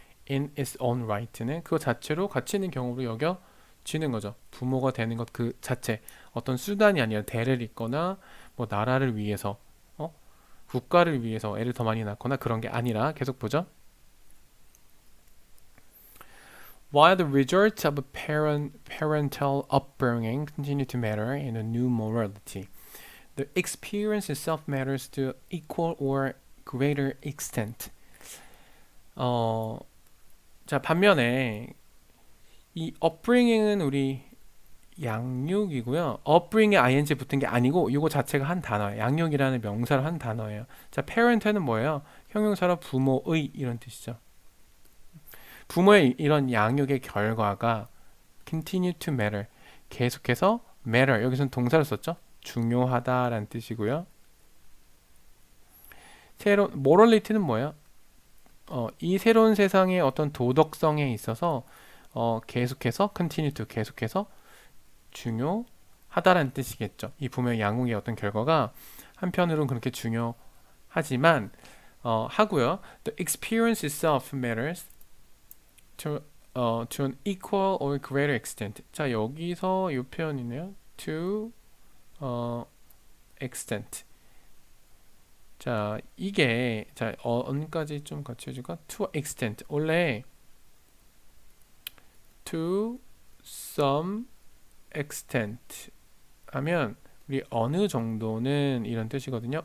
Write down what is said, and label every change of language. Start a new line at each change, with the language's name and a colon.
English: in its own right
Korean: 는 그거 자체로 가치 있는 경우로 여겨지는 거죠. 부모가 되는 것 그 자체 어떤 수단이 아니라 대를 잇거나 뭐 나라를 위해서 국가를 위해서 애를 더 많이 낳거나 그런 게 아니라 계속 보죠.
English: While the results of parental upbringing continue to matter in a new morality, the experience itself matters to equal or greater extent.
Korean: 자, 반면에 이 upbringing은 우리 양육이고요. upbring에 ing 붙은 게 아니고 이거 자체가 한 단어예요. 양육이라는 명사를 한 단어예요. 자, parent는 뭐예요? 형용사로 부모의 이런 뜻이죠. 부모의 이런 양육의 결과가
English: continue to matter.
Korean: 계속해서 matter. 여기서는 동사를 썼죠. 중요하다라는 뜻이고요. morality는 뭐예요? 이 새로운 세상의 어떤 도덕성에 있어서 계속해서
English: continue to
Korean: 계속해서 중요하다라는 뜻이겠죠. 이 부모의 양육의 어떤 결과가 한편으로는 그렇게 중요하지만 하고요.
English: The experience itself matters to an equal or greater extent.
Korean: 자, 여기서 이 표현이네요.
English: to extent.
Korean: 자, 이게 자, 언까지 좀 같이 해줄까?
English: to extent.
Korean: 원래
English: to some extent
Korean: 하면 우리 어느 정도는 이런 뜻이거든요.